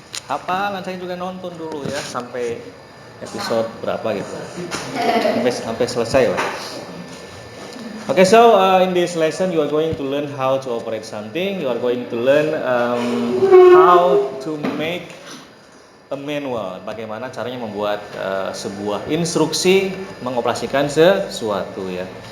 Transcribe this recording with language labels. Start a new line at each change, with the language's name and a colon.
Indonesian: Hafalan, saya juga nonton dulu ya sampai episode berapa gitu. Sampai selesai lah.
English: Okay, so in this lesson you are going to learn how to operate something. You are going to learn how to make a manual.
Indonesian: Bagaimana caranya membuat sebuah instruksi mengoperasikan sesuatu ya.